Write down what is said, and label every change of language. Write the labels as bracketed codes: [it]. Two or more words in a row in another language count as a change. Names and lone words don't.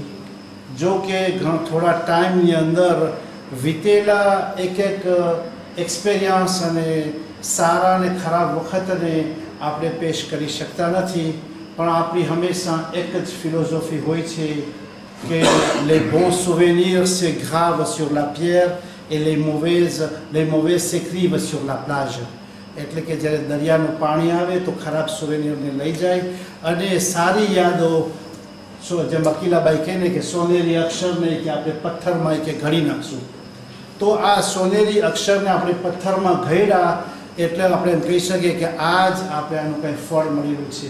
[gu] જો કે થોડા ટાઈમની અંદર વીતેલા એક એક્સપિરિયન્સ અને સારા અને ખરાબ વખતને આપણે પેશ કરી શકતા નથી. પણ આપણી હંમેશા એક જ ફિલોસોફી હોય છે કે [fr] les bons souvenirs se gravent sur la pierre et les mauvais s'écrivent sur la plage. [gu] એટલે કે જ્યારે દરિયાનું પાણી આવે તો ખરાબ સુવેનિયરને લઈ જાય અને સારી યાદો જેમ અકીલાબાઈ કહે ને કે સોનેરી અક્ષરને કે આપણે પથ્થરમાં કે ઘડી નાખશું. તો આ સોનેરી અક્ષરને આપણે પથ્થરમાં ઘડ્યા એટલે આપણે એમ કહી શકીએ કે આજ આપણે આનું કંઈ ફળ મળેલું છે.